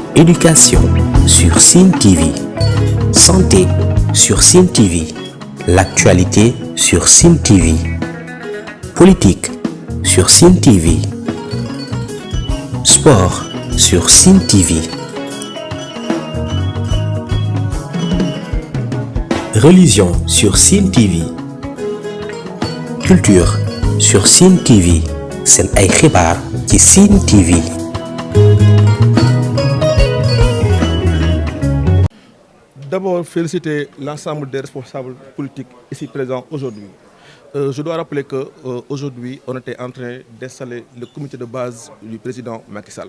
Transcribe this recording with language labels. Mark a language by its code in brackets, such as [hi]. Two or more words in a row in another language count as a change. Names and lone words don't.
[fr] Éducation sur Sen TV. Santé sur Sen TV. L'actualité sur Sen TV. Politique sur Sen TV. Sport sur Sen TV. Religion sur Sen TV. Culture sur Sen TV. [wo] Sen ay xibaar ci Sen TV. [fr] D'abord, féliciter l'ensemble des responsables politiques ici présents aujourd'hui. Je dois rappeler qu'aujourd'hui, on était en train d'installer le comité de base du président Macky Sall.